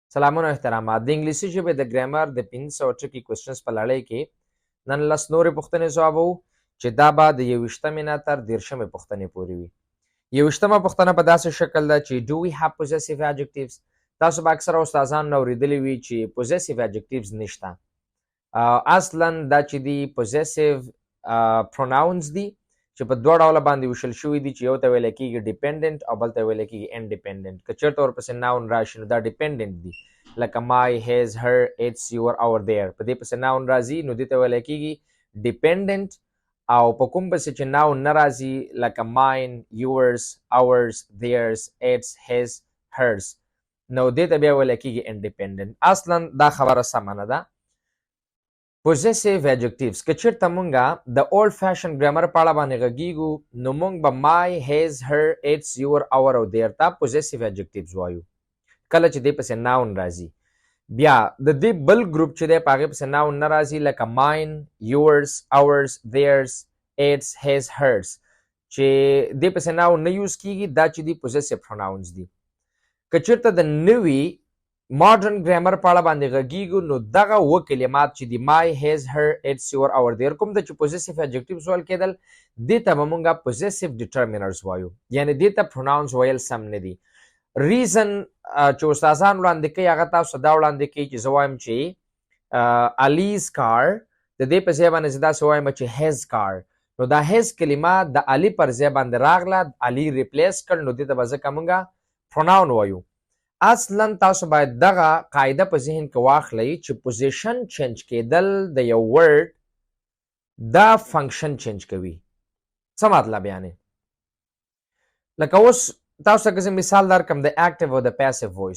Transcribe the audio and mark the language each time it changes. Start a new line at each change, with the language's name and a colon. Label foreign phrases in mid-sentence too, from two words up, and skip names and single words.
Pashto: سلامونه احترامات د انګلیسي ژبې د ګرامر د 500 ټکي کوېسچنز په لړۍ کې نن لس نورې پوښتنې ځوابوو چې دا به د 21مې نه تر 30مې پوښتنې پورې وي. 21مه پوښتنه په داسې شکل ده چې
English: do we have possessive adjectives؟
Pashto: تاسو به اکثره استادانو نه اورېدلي وي چې
English: possessive adjectives
Pashto: نشته. اصلا دا چې دي possessive pronouns دي چې په دوه ډوله باندې ویشل شوي دي چې یو ته ویل کېږي ډیپینډنټ او بل ته ویل کېږي انډیپینډنټ. که چېرته ورپسې ناون راشي نو دا ډیپینډنټ دي لکه
English: my, his, her, its, your, our, their.
Pashto: په دې پسې ناون راځي نو دې ته ویل کېږي ډیپینډنټ، او په کوم پسې چې ناون نه راځي لکه
English: mine, yours, ours, theirs, its, his, hers
Pashto: نو دې ته بیا ویل کېږي انډیپینډنټ. اصلا دا خبره سمه نه ده.
English: possessive adjectives
Pashto: که چېرته مونږه د
English: old fashion
Pashto: ګرامر په اړه باندې غږیږو نو مونږ به
English: my, his, her, its, your, our
Pashto: او their ته
English: possessive adjectives
Pashto: وایو کله چې دې پسې ناون راځي. بیا د دې بل ګروپ چې دی په هغې پسې ناون نه راځي لکه
English: mine, yours, ours, theirs, its, his, hers
Pashto: چې دې پسې ناون نه یوز کېږي دا چې دي
English: possessive pronouns
Pashto: دي. که چېرته د نوي ماډرن ګرامر په اړه باندې غږیږو نو دغه اووه کلمات چې دي
English: my, his, her, its, your, our, their
Pashto: کوم د چې
English: possessive adjectives
Pashto: ویل کېدل دې ته به مونږه
English: possessive determiners
Pashto: وایو، یعنې دې ته pronouns ویل سم نه دي. ریزن چې استادان وړاندې کوي هغه تاسو دا وړاندې کوي چې زه وایم چې الیز کار د دې په ځای باندې زه داسې وایم چې
English: his car
Pashto: نو دا his کلمه د علي پر ځای باندې راغله، علي ریپلیس کړ نو دې ته به ځکه مونږه pronoun وایو. اصلا تاسو باید دغه قاعده په ذهن کې واخلئ چې
English: position change
Pashto: کېدل د یو ورډ دا
English: function change
Pashto: کوي. څه مطلب یعنی لکه اوس تاسو ته که مثال درکړم د اکټیو او د
English: passive voice.